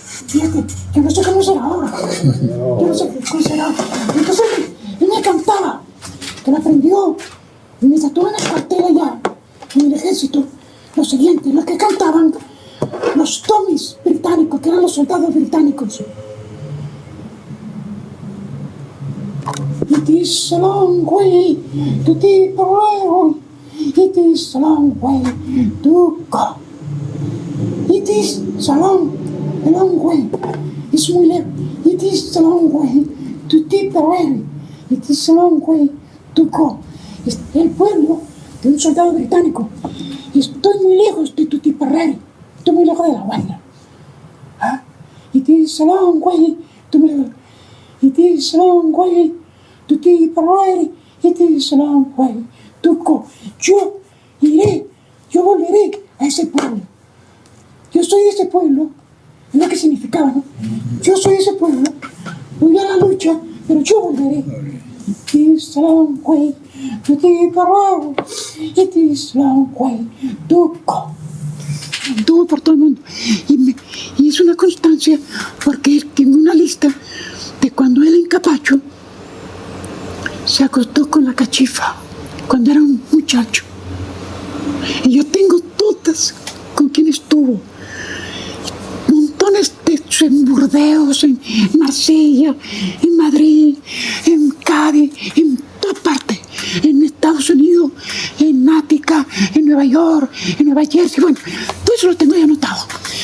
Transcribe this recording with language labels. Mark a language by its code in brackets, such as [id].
[es] Fíjate, yo no sé cómo será ahora. Yo no sé cómo será. Entonces él me cantaba, que lo aprendió y me tatuó en el cuartel allá, en el ejército. Lo siguiente, los que cantaban, los Tommies británicos, que eran los soldados británicos. [en] It is a long way to Tipperary. It is a long way to go. It is a long way. [es] Es muy lejos. [en] It is a long way to Tipperary. It is a long way to go. [es] Es el pueblo de un soldado británico. Estoy muy lejos de tu Tipperary. Estoy muy lejos de La Guaira. [en] It is a long way to Melbourne. It is a long way to Tipperary. It is a long way to go. [es] Yo iré, yo volveré a ese pueblo. Yo soy de ese pueblo. Es lo que significaba, ¿no? Yo soy de ese pueblo. Voy a la lucha, pero yo volveré. [en] It is a long way to Tipperary. It is a long way to go. [es] Anduvo por todo el mundo y es una constancia porque tengo una lista de cuando él en Capacho se acostó con la cachifa cuando era un muchacho y yo tengo todas con quien estuvo, montones de en Burdeos, en Marsella, en Madrid, en Cádiz, en toda parte, en Estados Unidos, en Ática, en Nueva York, en Nueva Jersey, bueno, todo eso lo tengo ya anotado.